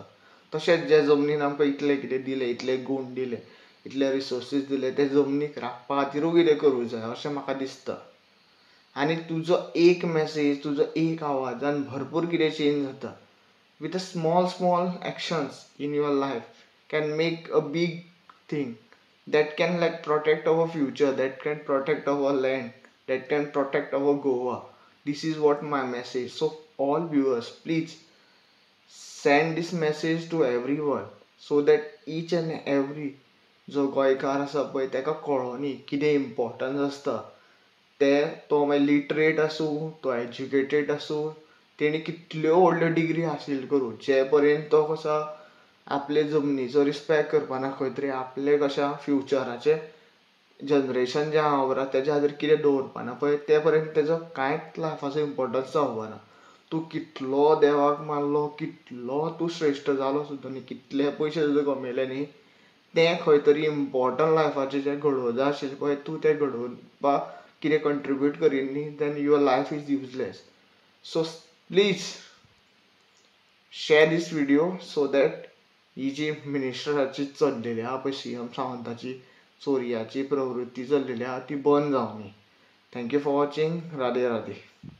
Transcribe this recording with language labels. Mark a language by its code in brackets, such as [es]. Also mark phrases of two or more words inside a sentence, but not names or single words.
[kok] तशेंच जे जमनीन आमकां इतलें कितें दिलें, इतले गूण दिले, इतले रिसोर्सीस दिले, ते जमनीक राखपा खातीरूय कितें करूंक जाय अशें म्हाका दिसता. आनी तुजो एक मॅसेज, तुजो एक आवाजान भरपूर कितें चेंज जाता. [en] With a small actions in your life can make a big thing that can protect our future, that can protect our land, that can protect our Goa. This is what my message. So all viewers, please send this message to everyone so that each and every [kok] जो गोंयकार आसा पळय ताका कळोनी कितें इम्पॉर्टन्स आसता. तो मागीर लिटरेट आसूं, तो एज्युकेटेड आसूं, तेणी कितल्यो व्हडल्यो डिग्री हासील करून जे पर्यंत तो कसो आपले जमनीचो रिस्पेक्ट करपाना खंय तरी आपले कशा फ्युचराचे जनरेशन जें आहा तेज्या खातीर कितें दवरपाना पळय ते पर्यंत तेजो कांयच लायफाचो इम्पोर्टन्स जावपाना. तूं कितलो देवाक मानलो कितलो तूं श्रेश्ठ जालो सुद्दां न्ही कितले पयशे सुद्दां कमयले न्ही तें खंय तरी इम्पोर्टंट लायफाचें जें घडोवं जाय आशिल्लें पळय तूं तें घडोवपाक कितें कंट्रिब्यूट करीत न्ही [en] then your life is useless. So please share this video so that [kok] ही जी मिनिस्टराची चल्लेली आहा पळय CM सावंताची चोरयाची प्रवृत्ती चल्लेली आहा ती बंद जावनी. [en] Thank you for watching. राधे राधे.